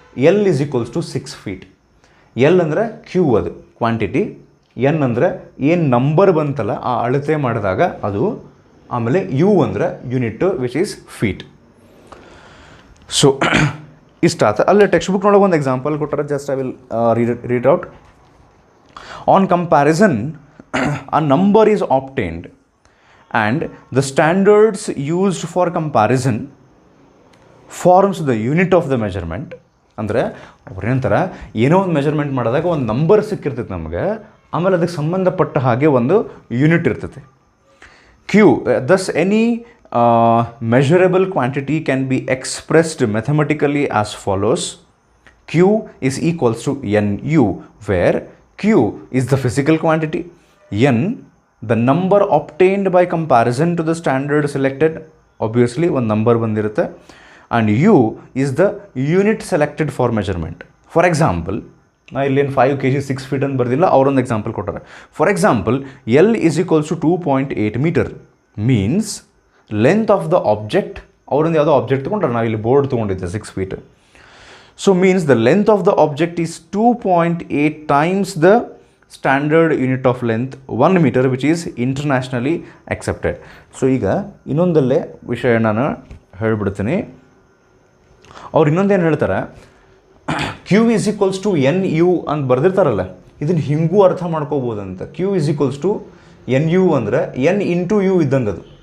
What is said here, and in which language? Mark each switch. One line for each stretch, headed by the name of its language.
English: L is equals to 6 feet. L ಅಂದರೆ Q, ಅದು quantity.
Kannada: N ಅಂದರೆ ಏನು ನಂಬರ್ ಬಂತಲ್ಲ ಆ ಅಳತೆ ಮಾಡಿದಾಗ ಅದು.
English: ಆಮೇಲೆ ಯು ಅಂದರೆ unit which is feet. So
Kannada: ಇಷ್ಟ ಆತ. ಅಲ್ಲೇ ಟೆಕ್ಸ್ಟ್ ಬುಕ್ನೊಳಗೆ ಒಂದು ಎಕ್ಸಾಂಪಲ್ ಕೊಟ್ಟರೆ,
English: Just I will read out. On comparison a number is obtained and the standards used for comparison forms the unit of the measurement.
Kannada: ಅಂದರೆ ಅವ್ರೇನಂತಾರೆ, ಏನೋ ಒಂದು measurement ಮಾಡಿದಾಗ ಒಂದು ನಂಬರ್ ಸಿಕ್ಕಿರ್ತೈತೆ ನಮಗೆ, ಆಮೇಲೆ ಅದಕ್ಕೆ ಸಂಬಂಧಪಟ್ಟ ಹಾಗೆ ಒಂದು ಯೂನಿಟ್ ಇರ್ತೈತೆ.
English: Q thus any measurable quantity can be expressed mathematically as follows. Q is equals to NU, where Q is the physical quantity, N the number obtained by comparison to the standard selected, obviously one number
Kannada: ಬಂದಿರುತ್ತೆ,
English: and U is the unit selected for measurement.
Kannada: For example, ನಾ ಇಲ್ಲೇನು 5 kg 6 feet ಅಂತ ಬರ್ದಿಲ್ಲ, ಅವರೊಂದು example ಕೊಟ್ಟಾರೆ.
English: For example L is equals to 2.8 metre means length of the object.
Kannada: ಅವರೊಂದು ಯಾವುದೋ object ತೊಗೊಂಡ್ರೆ, ನಾವು ಇಲ್ಲಿ ಬೋರ್ಡ್ ತೊಗೊಂಡಿದ್ದೆ 6 feet.
English: So means the length of the object is 2.8 times the standard unit of length 1 meter which is internationally accepted.
Kannada: So ಈಗ ಇನ್ನೊಂದಲ್ಲೇ ವಿಷಯ ನಾನು ಹೇಳಿಬಿಡ್ತೀನಿ. ಅವ್ರು ಇನ್ನೊಂದೇನು ಹೇಳ್ತಾರೆ, Q is equals to N U ಅಂತ ಬರೆದಿರ್ತಾರಲ್ಲ, ಇದನ್ನು ಹಿಂಗೂ ಅರ್ಥ ಮಾಡ್ಕೋಬೋದಂತ. Q is equals to N U ಅಂದರೆ ಎನ್ ಇಂಟು ಯು ಇದ್ದಂಗೆ ಅದು.